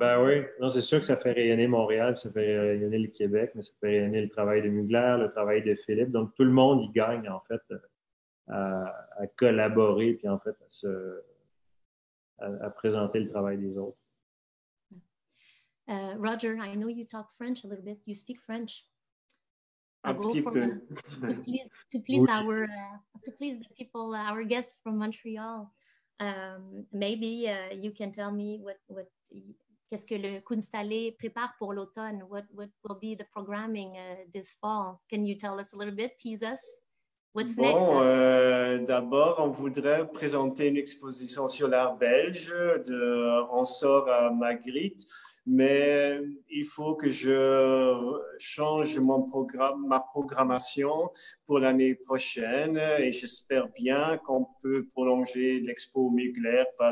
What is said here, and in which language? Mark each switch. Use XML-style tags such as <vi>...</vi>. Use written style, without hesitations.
<fr>Ben oui, non, c'est sûr que ça fait rayonner Montréal, ça fait rayonner le Québec, mais ça fait rayonner le travail de Mugler, le travail de Philippe. Donc, tout le monde y gagne, en fait, à collaborer, puis en fait, à présenter le travail des autres.</fr> <en>Roger, I know you talk French a little bit. You speak French.</en> <fr>Un petit peu.</fr> <en>To please the people, our guests from Montreal. Maybe you can tell me</en> <fr>qu'est-ce que le Kunsthalle prépare pour l'automne?</fr> <en>What will be the programming this fall? Can you tell us a little bit? Tease us. What's next?</en> <fr>D'abord, on voudrait présenter une exposition sur l'art belge de Ansor à Magritte, mais il faut que je change ma programmation pour l'année prochaine et j'espère bien qu'on peut prolonger l'expo Mugler</fr>